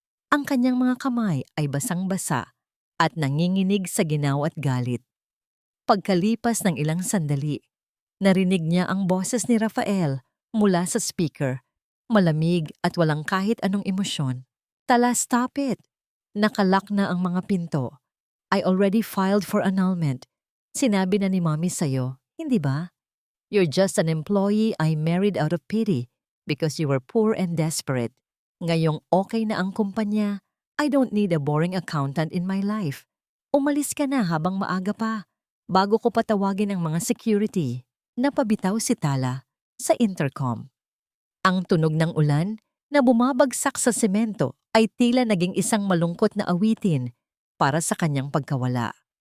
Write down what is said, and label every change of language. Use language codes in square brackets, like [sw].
[tl] Ang kanyang mga kamay ay basang-basa at nanginginig sa ginaw at galit. Pagkalipas ng ilang sandali, narinig niya ang boses ni Rafael mula sa speaker, malamig at walang kahit anong emosyon. Tala, [en] stop it! [tl] Nakalak na ang mga pinto. [en] I already filed for annulment. [tl] Sinabi na ni Mommy sa'yo, hindi ba? [en] You're just an employee I married out of pity because you were poor and desperate. [tl] Ngayong okay na ang kumpanya, [en] I don't need a boring accountant in my life. [tl] Umalis ka na habang maaga pa, bago ko patawagin ang mga security. Napabitaw si Tala sa intercom. Ang tunog ng ulan na bumabagsak sa semento ay tila naging isang malungkot na awitin para sa kanyang pagkawala.